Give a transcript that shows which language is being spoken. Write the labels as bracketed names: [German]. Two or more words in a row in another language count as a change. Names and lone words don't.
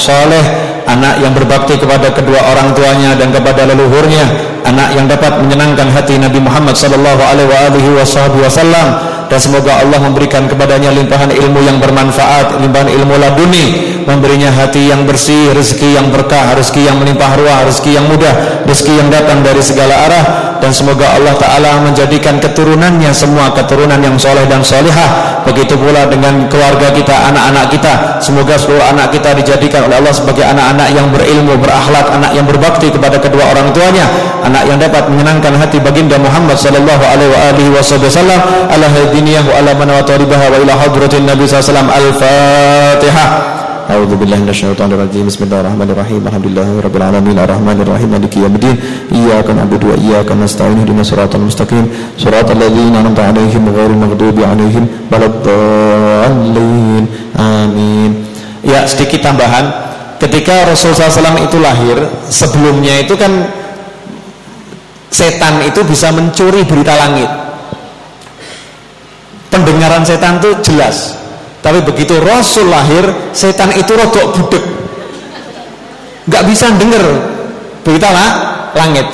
[Indonesian] soleh, anak yang berbakti kepada kedua orang tuanya dan kepada leluhurnya, anak yang dapat menyenangkan hati Nabi Muhammad [Arabic] صلى الله عليه وسلم, [Indonesian] dan semoga Allah memberikan kepadanya limpahan ilmu yang bermanfaat, limpahan ilmu laduni, memberinya hati yang bersih, rezeki yang berkah, rezeki yang melimpah ruah, rezeki yang mudah, rezeki yang datang dari segala arah, dan semoga Allah Ta'ala menjadikan keturunannya semua keturunan yang soleh dan solihah. Begitu pula dengan keluarga kita, anak-anak kita, semoga seluruh anak kita dijadikan oleh Allah sebagai anak-anak yang berilmu, berakhlak, anak yang berbakti kepada kedua orang tuanya, anak yang dapat menyenangkan hati baginda Muhammad [Arabic] صلى الله عليه وسلم. على هادينية وعلى من وتاربها وإلى حضرة النبي صلى الله عليه وسلم. Al-Fatihah. أعوذ بالله من الشيطان الرجيم. بسم الله الرحمن الرحيم. الحمد لله رب العالمين الرحمن الرحيم مالك يوم الدين. إياك نعبد وإياك نستعين. اهدنا الصراط المستقيم. صراط الذين أنعمت عليهم غير المغضوب عليهم ولا الضالين. [Indonesian] Amin. Ya, sedikit tambahan. Ketika Rasulullah SAW itu lahir, sebelumnya itu kan setan itu bisa mencuri berita langit. Pendengaran setan itu jelas. Tapi begitu Rasul lahir, setan itu [Javanese] rodok budek, [Indonesian] nggak bisa denger berita langit.